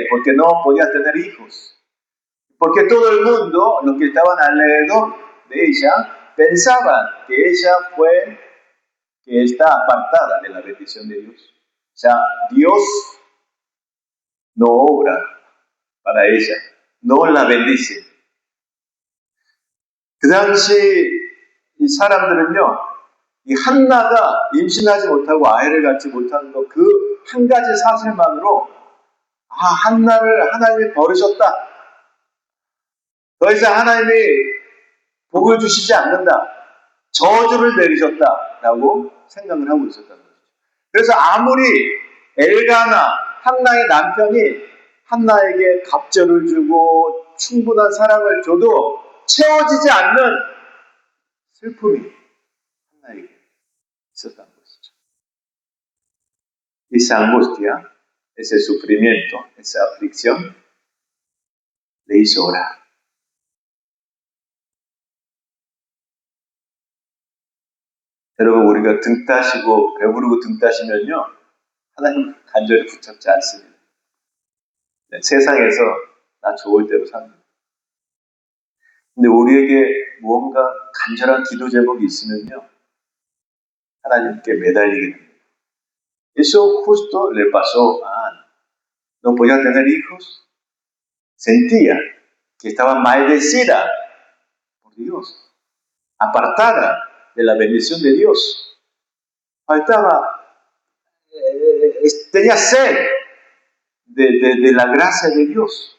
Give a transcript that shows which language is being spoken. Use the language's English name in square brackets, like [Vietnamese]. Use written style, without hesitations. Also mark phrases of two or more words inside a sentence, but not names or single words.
[Spanish] Porque no podía tener hijos. Porque todo el mundo, los que estaban alrededor de ella, pensaban que ella que está apartada de la bendición de Dios. O sea, Dios no obra para ella, no la bendice. [Korean] 그 당시 이 사람들은요, 이 한나가 임신하지 못하고 아이를 갖지 못하는 것, 그 한 가지 사실만으로 한나를 하나님이 버리셨다. 더 이상 하나님이 복을 주시지 않는다. 저주를 내리셨다라고 생각을 하고 있었다는 거죠. 그래서 아무리 엘가나 한나의 남편이 한나에게 갑절을 주고 충분한 사랑을 줘도 채워지지 않는 슬픔이 한나에게 있었던 것이죠. [Spanish] Esa angustia, ese sufrimiento, esa aflicción le hizo orar. [Korean] 여러분, 우리가 등 따시고 배부르고 등 따시면요, 하나님 간절히 붙잡지 않습니다. 세상에서 나 좋을 대로 삽니다. 근데 우리에게 무언가 간절한 기도 제목이 있으면요, 하나님께 매달리게 됩니다. [Spanish] Eso justo le pasó a Ana. No podía tener hijos. Sentía que estaba maldecida por Dios, apartada de la bendición de Dios. Tenía sed de la gracia de Dios.